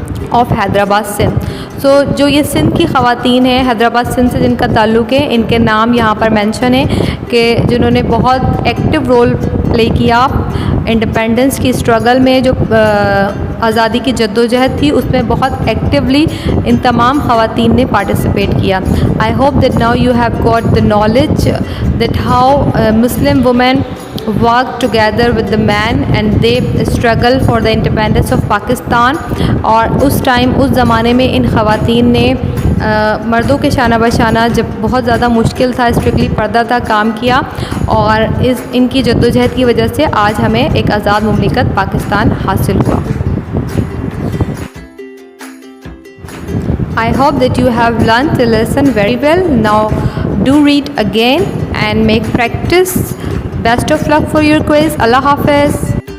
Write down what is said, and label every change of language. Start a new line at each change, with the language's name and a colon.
Urdu: Of Hyderabad Sindh. جو یہ سندھ کی خواتین ہیں حیدرآباد سندھ سے جن کا تعلق ہے، ان کے نام یہاں پر مینشن ہے کہ جنہوں نے بہت ایکٹیو رول پلے کیا انڈیپینڈنس کی اسٹرگل میں، جو آزادی کی جدوجہد تھی اس میں بہت ایکٹیولی ان تمام خواتین نے پارٹیسپیٹ کیا۔
English: I hope that now you have got the knowledge that how Muslim women worked together with the men and they struggled for the independence of Pakistan.
Urdu: اور اس ٹائم اس زمانے میں ان خواتین نے مردوں کے شانہ بشانہ جب بہت زیادہ مشکل تھا، اسٹرکٹلی پردہ تھا، کام کیا، اور ان کی جدوجہد کی وجہ سے آج ہمیں ایک آزاد مملکت پاکستان حاصل ہوا.
English: I hope that you have learned the lesson very well. Now do read again and make practice. Best of luck for your quiz. Allah Hafiz.